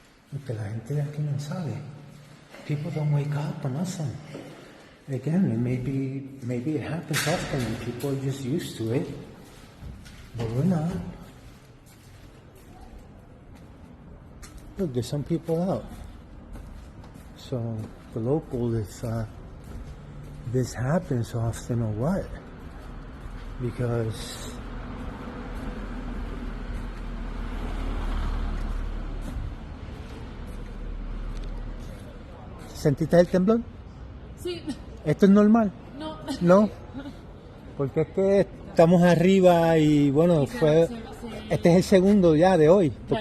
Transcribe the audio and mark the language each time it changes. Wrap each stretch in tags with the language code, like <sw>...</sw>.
<es>Porque la gente de aquí no sabe.</es> <en>People don't wake up or nothing. Again, maybe it happens often and people are just used to it. But we're not. Look, there's some people out. So the local is this happens often or what? Because</en> <es>¿sentiste el temblor? Sí. ¿Esto es normal? No. No. Porque es que estamos arriba y bueno, este es el segundo ya de hoy, porque</es>